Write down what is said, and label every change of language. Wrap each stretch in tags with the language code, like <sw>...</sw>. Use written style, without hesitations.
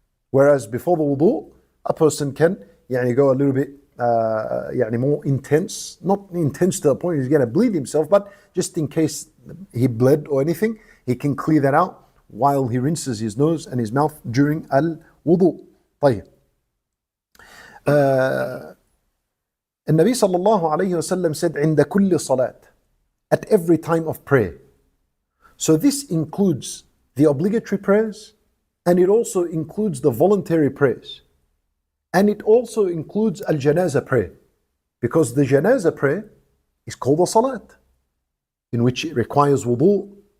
<en>Whereas before the wudu, a person can go a little bit more intense, not intense to the point he's going to bleed himself, but just in case he bled or anything, he can clear that out while he rinses his nose and his mouth during al-wudu.</en> <ar>طيب. النبي صلى الله عليه وسلم</ar> <en>said عند كل صلاة, at every time of prayer. So this includes the obligatory prayers, and it also includes the voluntary prayers. And it also includes al-janaza prayer, because the janaza prayer is called a salat, in which it requires wudu.</en>